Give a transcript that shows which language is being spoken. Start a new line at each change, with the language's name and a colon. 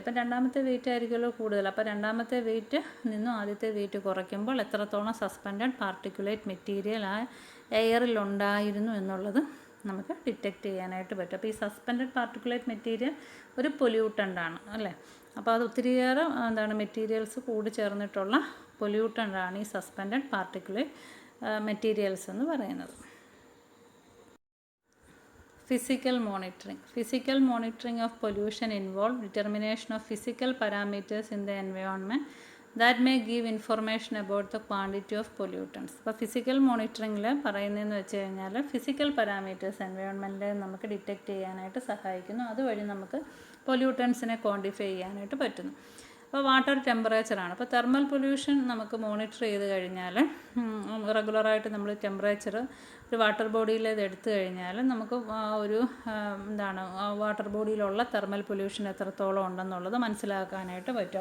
Malayalam: അപ്പം രണ്ടാമത്തെ വെയിറ്റ് ആയിരിക്കുമല്ലോ കൂടുതൽ. അപ്പോൾ രണ്ടാമത്തെ വെയിറ്റ് നിന്നും ആദ്യത്തെ വെയിറ്റ് കുറയ്ക്കുമ്പോൾ എത്രത്തോളം സസ്പെൻഡഡ് പാർട്ടിക്കുലേറ്റ് മെറ്റീരിയൽ ആ എയറിലുണ്ടായിരുന്നു എന്നുള്ളത് നമുക്ക് ഡിറ്റക്റ്റ് ചെയ്യാനായിട്ട് പറ്റും. അപ്പോൾ ഈ സസ്പെൻഡഡ് പാർട്ടിക്കുലേറ്റ് മെറ്റീരിയൽ ഒരു പൊല്യൂട്ടൻ്റാണ് അല്ലേ. അപ്പോൾ അത് ഒത്തിരിയേറെ മെറ്റീരിയൽസ് കൂടി ചേർന്നിട്ടുള്ള പൊല്യൂട്ടൻ്റാണ് ഈ സസ്പെൻഡഡ് പാർട്ടിക്കുലേറ്റ് മെറ്റീരിയൽസ് എന്ന് പറയുന്നത്.
English: Physical monitoring. Physical monitoring of pollution involves determination of physical parameters in the environment that may give information about the quantity of pollutants.
Malayalam: അപ്പോൾ ഫിസിക്കൽ മോണിറ്ററിങ്ങിൽ പറയുന്നതെന്ന് വെച്ച് കഴിഞ്ഞാൽ ഫിസിക്കൽ പാരാമീറ്റേഴ്സ് എൻവയോൺമെൻറ്റിൽ നമുക്ക് ഡിറ്റക്റ്റ് ചെയ്യാനായിട്ട് സഹായിക്കുന്നു. അതുവഴി നമുക്ക് പൊല്യൂട്ടൻസിനെ ക്വാണ്ടിഫൈ ചെയ്യാനായിട്ട് പറ്റുന്നു. അപ്പോൾ വാട്ടർ ടെമ്പറേച്ചറാണ്. അപ്പോൾ തെർമൽ പൊല്യൂഷൻ നമുക്ക് മോണിറ്റർ ചെയ്ത് കഴിഞ്ഞാൽ റെഗുലറായിട്ട് നമ്മൾ ടെമ്പറേച്ചർ ഒരു വാട്ടർ ബോഡിയിൽ ഇത് എടുത്തു കഴിഞ്ഞാൽ നമുക്ക് ഒരു വാട്ടർ ബോഡിയിലുള്ള തെർമൽ പൊല്യൂഷൻ എത്രത്തോളം ഉണ്ടെന്നുള്ളത് മനസ്സിലാക്കാനായിട്ട് പറ്റും.